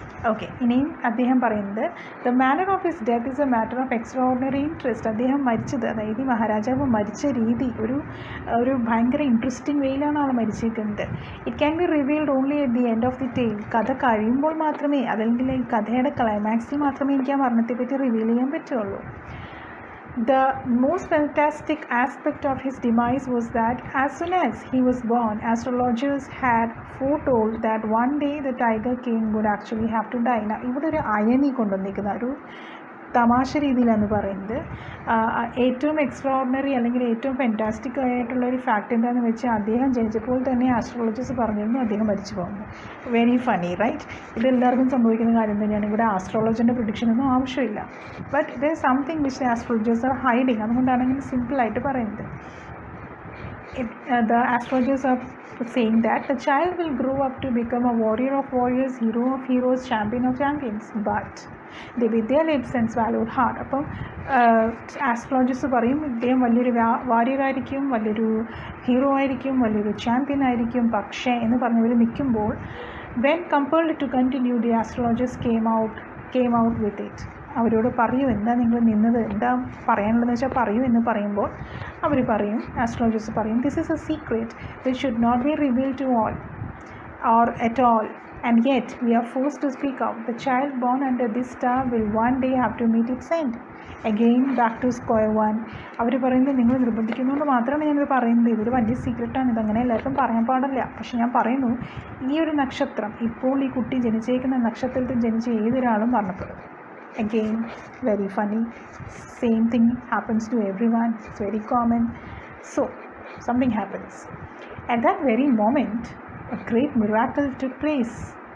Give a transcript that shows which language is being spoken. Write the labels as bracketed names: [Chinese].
[English] okay, [Malayalam] ഇനിയും അദ്ദേഹം പറയുന്നത് [English] The manner of his death is a matter of extraordinary interest. [Malayalam] അദ്ദേഹം മരിച്ചത്, അതായത് ഈ മഹാരാജാവ് മരിച്ച രീതി ഒരു ഭയങ്കര interesting വേയിലാണ് all മരിച്ചിരിക്കുന്നത്. [English] It can be revealed only at the end of the tale. [Malayalam] കഥ കഴിയുമ്പോൾ മാത്രമേ, അതല്ലെങ്കിൽ ഈ കഥയുടെ ക്ലൈമാക്സിൽ മാത്രമേ എനിക്ക് ആ മരണത്തെപ്പറ്റി റിവീൽ ചെയ്യാൻ പറ്റുള്ളൂ. [English] The most fantastic aspect of his demise was that as soon as he was born, astrologers had foretold that one day the Tiger King would actually have to die. [Malayalam] ഇവിടെ ഒരു അയണി കൊണ്ടുവന്നിരിക്കുന്ന ഒരു തമാശ രീതിയിലാണ് പറയുന്നത്. ഏറ്റവും എക്സ്ട്രാ ഓർഡിനറി അല്ലെങ്കിൽ ഏറ്റവും fantastic ആയിട്ടുള്ളൊരു ഫാക്റ്റ് എന്താണെന്ന് വെച്ചാൽ, അദ്ദേഹം ജനിച്ചപ്പോൾ തന്നെ ആസ്ട്രോളജേഴ്സ് പറഞ്ഞിരുന്നു അദ്ദേഹം മരിച്ചു പോകുന്നു. [English] Very funny right? [Malayalam] ഇതെല്ലാവർക്കും സംഭവിക്കുന്ന കാര്യം തന്നെയാണ്. ഇവിടെ ആസ്ട്രോളജറിൻ്റെ പ്രിഡിക്ഷനൊന്നും ആവശ്യമില്ല. [English] But there something which astrologers are hiding. [Malayalam] അതുകൊണ്ടാണ് ഇങ്ങനെ സിമ്പിളായിട്ട് പറയുന്നത്. [English] The astrologers are saying that the child will grow up to become a warrior of warriors, hero of heroes, champion of champions, but they with their lips and swallowed hard. [Malayalam] അപ്പം astrologer's പറയും ഇദ്ദേഹം വലിയൊരു വാരിയറായിരിക്കും, വലിയൊരു hero ആയിരിക്കും, വലിയൊരു champion ആയിരിക്കും. പക്ഷേ എന്ന് പറഞ്ഞവർ നിൽക്കുമ്പോൾ, [English] when compelled to continue, the astrologers came out with it. [Malayalam] അവരോട് പറയൂ, എന്താ നിങ്ങൾ നിന്നത്, എന്താ പറയാനുള്ളതെന്ന് വെച്ചാൽ പറയൂ എന്ന് പറയുമ്പോൾ അവർ പറയും, ആസ്ട്രോളജേഴ്സ് പറയും, [English] This is a secret which should not be revealed to all or at all, and yet we are forced to speak out. The child born under this star will one day have to meet its end. Again back to square one. [Malayalam] അവർ പറയുന്നത് നിങ്ങൾ നിർബന്ധിക്കുന്നതുകൊണ്ട് മാത്രമാണ് ഞാനിത് പറയുന്നത്, ഇതൊരു വലിയ സീക്രട്ടാണ്, ഇതങ്ങനെ എല്ലാവർക്കും പറയാൻ പാടില്ല. പക്ഷെ ഞാൻ പറയുന്നു, ഈ ഒരു നക്ഷത്രം, ഇപ്പോൾ ഈ കുട്ടി ജനിച്ചേക്കുന്ന നക്ഷത്രത്തിൽ ജനിച്ച ഏതൊരാളും മരണപ്പെടും. [English] Again, very funny. Same thing happens to everyone. It's very common. So, something happens. At that very moment, a great miracle took place.